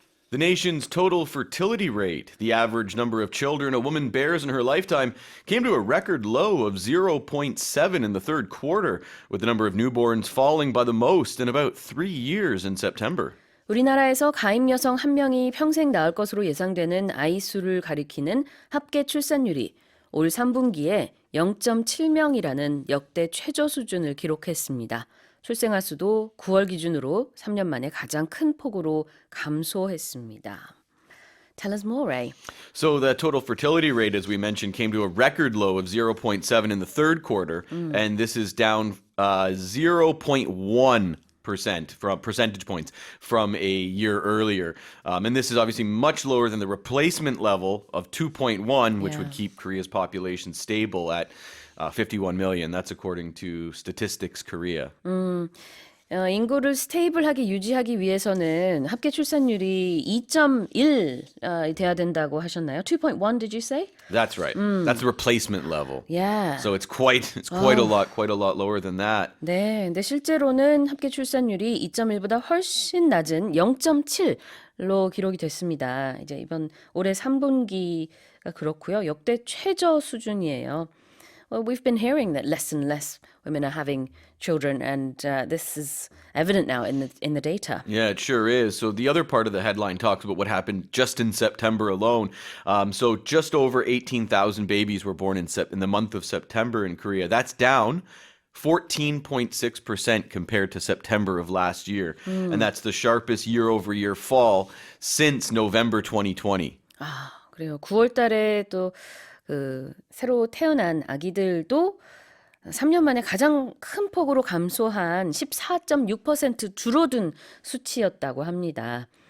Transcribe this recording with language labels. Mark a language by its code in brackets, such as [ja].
[en] The nation's total fertility rate, the average number of children a woman bears in her lifetime, came to a record low of 0.7 in the third quarter, with the number of newborns falling by the most in about 3 years in September. [ko] 우리나라에서 가임여성 1명이 평생 낳을 것으로 예상되는 아이 수를 가리키는 합계출산율이 올 3분기에 0.7명이라는 역대 최저 수준을 기록했습니다. 출생아 수도 9월 기준으로 3년 만에 가장 큰 폭으로 감소했습니다. [en] Tell us more, Ray. So the total fertility rate, as we mentioned, came to a record low of 0.7 in the third quarter, and this is down 0.1% from percentage points from a year earlier. And this is obviously much lower than the replacement level of 2.1, which would keep Korea's population stable at 51 million. That's according to Statistics Korea. [ko] 인구를 스테이블하게 유지하기 위해서는 합계 출산율이 2.1 돼야 된다고 하셨나요? [en] 2.1 did you say? That's right. That's the replacement level. Yeah. So it's quite a lot lower than that. [ko] 네, 근데 실제로는 합계 출산율이 2.1보다 훨씬 낮은 0.7로 기록이 됐습니다. 이제 이번 올해 3분기가 그렇고요. 역대 최저 수준이에요. [en] Well, we've been hearing that less and less women are having children, and this is evident now in the data. Yeah, it sure is. So the other part of the headline talks about what happened just in September alone. So just over 18,000 babies were born in the month of September in Korea. That's down 14.6% compared to September of last year. And that's the sharpest year-over-year fall since November 2020. [ko] 아, 그래요. 9월 달에 또 새로 태어난 아기들도 3년 만에 가장 큰 폭으로 감소한 14.6% 줄어든 수치였다고 합니다.